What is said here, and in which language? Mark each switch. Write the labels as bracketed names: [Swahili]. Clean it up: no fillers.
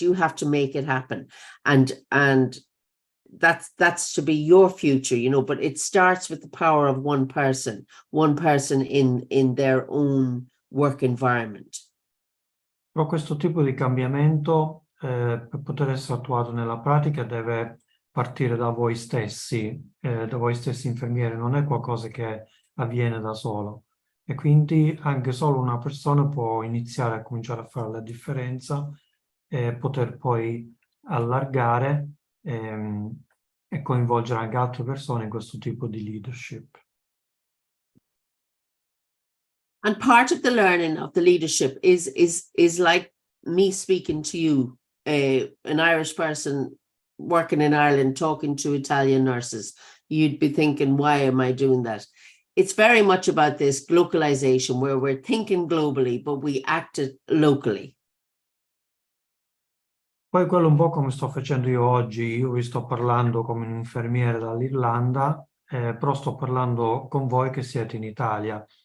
[English] You have to make it happen. And that's to be your future, you know, but it starts with the power of one person in their own work environment. [Italian] Però questo tipo di cambiamento per poter essere attuato nella pratica deve partire da voi stessi infermieri, non è qualcosa che avviene da solo e quindi anche solo una persona può iniziare a cominciare a fare la differenza e poter poi allargare e coinvolgere anche altre persone in questo tipo di leadership. [English] And part of the learning of the leadership is like me speaking to you, an Irish person working in Ireland, talking to Italian nurses. You'd be thinking, why am I doing that? It's very much about this globalization where we're thinking globally, but we act it locally. [Italian] Poi quello un po' come sto facendo io oggi, io vi sto parlando come un infermiere dall'Irlanda, però sto parlando con voi che siete in Italia.